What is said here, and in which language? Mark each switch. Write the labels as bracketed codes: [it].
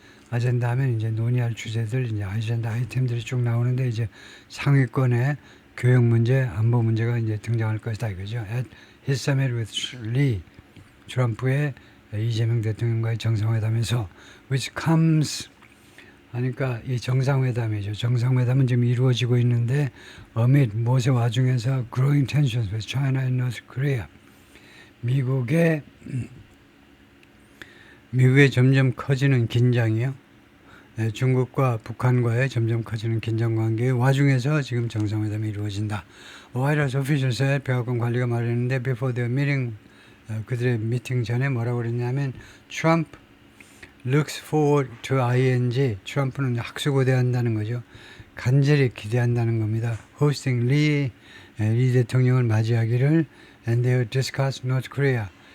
[ko] 아젠다 하면 이제 논의할 주제들 이제 아젠다 아이템들이 쭉 나오는데 이제 상위권에 교역 문제, 안보 문제가 이제 등장할 것이다 이거죠. [en] At his summit with Lee, [ko] 트럼프의 이재명 대통령과의 정상회담에서 [en] which comes 하니까 이 정상회담이죠. [ko] 정상회담은 지금 이루어지고 있는데 [en] amid 무엇의 와중에서 growing tensions with China and North Korea. [ko] 미국의 점점 커지는 긴장이요. 네, 중국과 북한과의 점점 커지는 긴장 관계의 와중에서 지금 정상회담이 이루어진다. White House officials의 백악관 관리가 말했는데 [en] before the meeting [ko] 그들의 미팅 전에 뭐라고 그랬냐면 [en] Trump looks forward to ing [ko] 트럼프는 학수고대한다는 거죠. 간절히 기대한다는 겁니다. [en] hosting [ko] 리 대통령을 맞이하기를 [en] and they will discuss North Korea.